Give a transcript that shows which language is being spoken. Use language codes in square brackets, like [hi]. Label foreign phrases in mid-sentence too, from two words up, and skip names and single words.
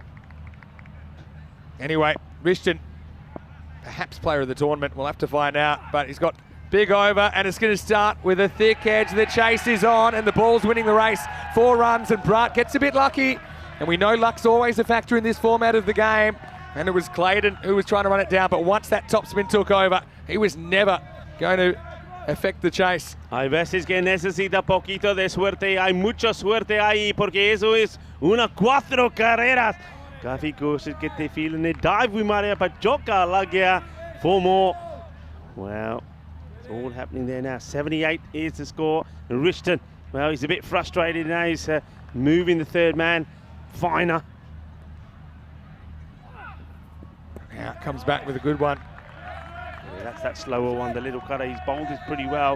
[en] Anyway, Richton, perhaps player of the tournament, we'll have to find out, but he's got big over, and it's going to start with a thick edge. The chase is on, and the ball's winning the race. 4 runs, and Brat gets a bit lucky, and we know luck's always a factor in this format of the game, and it was Clayton who was trying to run it down, but once that topspin took over, he was never going to affect the chase. [es] Hay veces que necesita poquito de suerte. Hay mucha suerte ahí porque eso es una 4 carreras. [hi] Kafi कोशिश करते फील्ड ने dive भी मारे पर चौका लग गया. 4 more. [en] Well, it's all happening there now. 78 is the score. And Richton, well, he's a bit frustrated now. He's moving the third man. Finer. Now comes back with a good one. Yeah, that's that slower one, the little cutter. He's bowled it pretty well.